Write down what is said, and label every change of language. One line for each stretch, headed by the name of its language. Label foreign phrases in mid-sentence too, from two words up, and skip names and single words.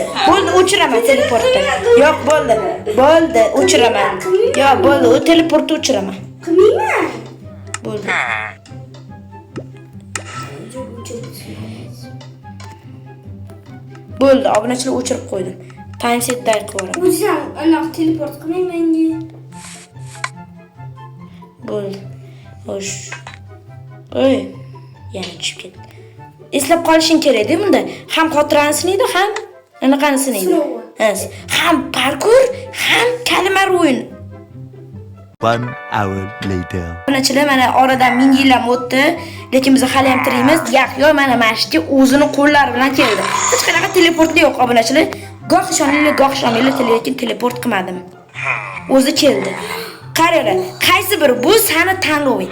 Uzbek: Bo'ldi, o'chiraman teleportni. Yo'q, bo'ldi, o'chiraman. Yo'q, bo'ldi, o teleportni o'chiraman. Qilmayman. Bo'ldi. Bo'ldi, obunachilar o'chirib qo'ydim.
English: Time set day qilib.
Uzbek: O'zim aniq teleport qilmayman-ku. Bo'ldi. Xo'sh. Yana tushib ketdi. Eslab qolishing kerak-da bunda. Ham xotirani sinaydi, ham anaqani sinaydi. Ham parkour, ham kalmar o'yin.
English: 1 hour later.
Uzbek: Obunachilar mana oradan 1000 yillar o'tdi, lekin biz hali ham tirikmiz. Yo'q, mana mashqga o'zini qo'llari bilan keldi. Hech qanaqa teleport yo'q obunachilar. Goh ishoninglar, lekin teleport qilmadim. O'zi keldi. Qaranglar, qaysi biri bu seni tanloving?